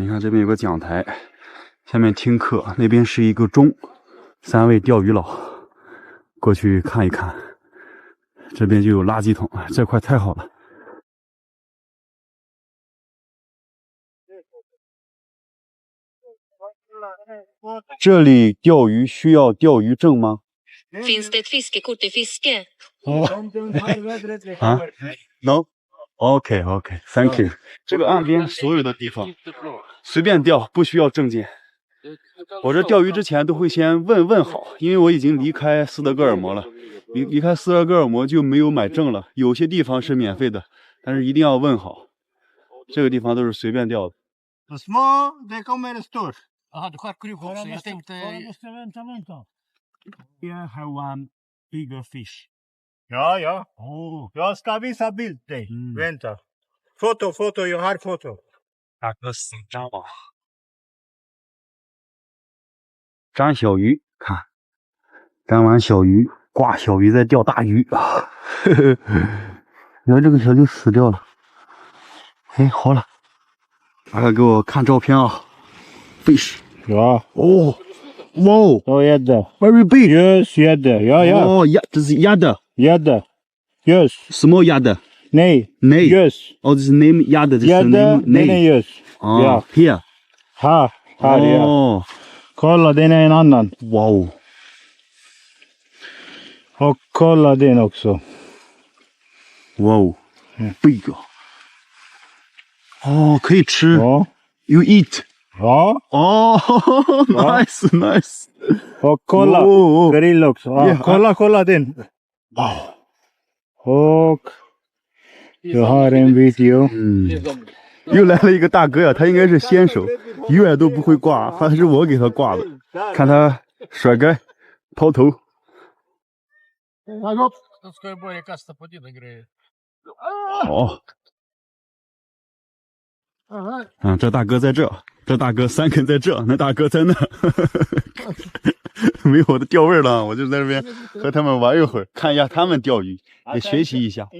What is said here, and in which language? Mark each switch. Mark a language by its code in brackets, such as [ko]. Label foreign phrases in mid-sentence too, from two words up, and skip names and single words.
[zh] 你看这边有个讲台，下面听课，那边是一个钟，3位钓鱼佬过去看一看。这边就有垃圾桶，这块太好了。这里钓鱼需要钓鱼证吗？ [sv] Finns det ett fiskekort i fiske? [en] 啊 ？No。OK OK，Thank you。 [zh] 这个岸边所有的地方随便钓，不需要证件。我这钓鱼之前都会先问好，因为我已经离开斯德哥尔摩了。离开斯德哥尔摩就没有买证了。有些地方是免费的，但是一定要问好。这个地方都是随便钓的。 [sv] Små, det kommer stort. Jaha, du skär krok också. Jag tänkte... [en] I have one bigger fish. [sv] Ja, ja. Jag ska visa bild dig. Vänta. Foto, jag har foto. [zh] 大哥死张网，粘小鱼，看，粘完小鱼，挂小鱼再钓大鱼啊！然后这个小就死掉了。哎，好了，大哥给我看照片啊 ，fish。 [sv] Ja. [en] Oh, wow. [sv] Så gädda. [en] Very big. Yes, [sv] gädda. Ja, ja. Oh, ja, det är gädda. Gädda. Yes. Små gädda. Nej. Nej. [en] Yes. Oh, this name gädda. [sv] Gädda, den är yes. Ah, Ja. [en] Here. [sv] Här, ja. Oh. Kolla, den är en annan. [en] Wow. [sv] Och kolla den också. [en] Wow. Big. [zh] 哦，可以吃。 [sv] Ja. [en] You eat. [sv] Ja. [en] Oh, nice, nice. [sv] Och kolla, grill också. Ja, [en] Yeah. [sv] kolla den. [en] Wow. [sv] Och jag har en video. [zh] 又来了一个大哥呀，他应该是先手，永远都不会挂，还是我给他挂的。看他甩竿、抛头。 [sv] Då ska jag börja kasta på dina grejer. [zh] 好。这大哥在这，这大哥3肯在这，那大哥在那，没有我的钓味了，我就在这边和他们玩一会儿，看一下他们钓鱼，也学习一下。